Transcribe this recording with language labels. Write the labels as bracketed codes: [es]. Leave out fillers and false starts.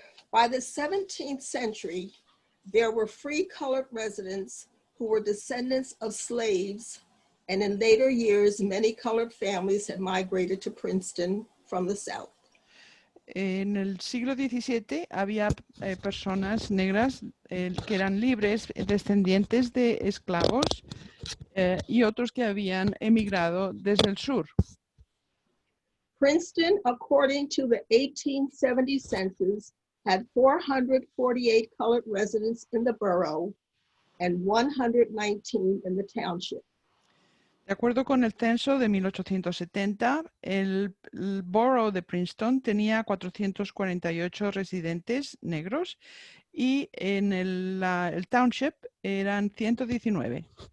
[en] By the 17th century, there were free colored residents who were descendants of slaves, and in later years, many colored families had migrated to Princeton from the South. [es] En el siglo XVII había personas negras que eran libres, descendientes de esclavos, y otros que habían emigrado desde el sur. [en] Princeton, according to the 1870 census, had 448 colored residents in the borough and 119 in the township. [es] De acuerdo con el censo de 1870, el borough de Princeton tenía 448 residentes negros y en el township eran 119.